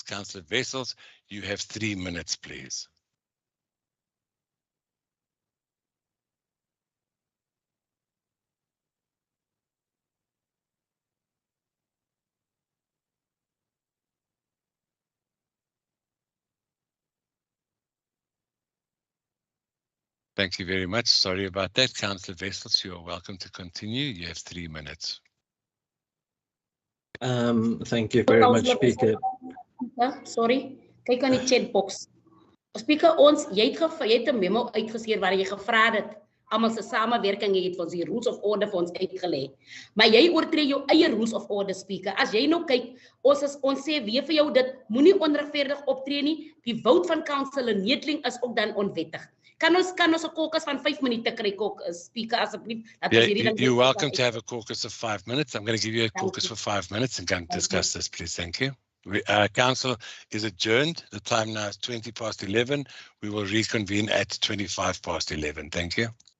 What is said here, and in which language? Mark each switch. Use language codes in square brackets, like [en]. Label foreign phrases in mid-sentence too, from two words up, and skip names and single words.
[en] Councillor Wessels, you have 3 minutes, please. Thank you very much. Sorry about that. Councillor Wessels, you are welcome to continue. You have 3 minutes. Thank you very much, Speaker. Sorry, [af] kyk aan die chatbox. Speaker, jy het 'n memo uitgestuur waar jy gevra het almal se samewerking, jy het vir ons die [en] rules of order [af] vir ons uitgelê. Maar jy oortree jou eie [en] rules of order, [af] Speaker. As jy nou kyk, ons sê weer vir jou dit moenie onregverdig optree nie. Die vote van Councillor Neteling is ook dan onwettig. Kan ons 'n caucus van 5 minute kry, Speaker, asseblief? [en] You're welcome to have a caucus of 5 minutes. I'm going to give you a caucus for 5 minutes and can discuss this, please. Thank you. Council is adjourned. The time now is 20 past 11. We will reconvene at 25 past 11. Thank you.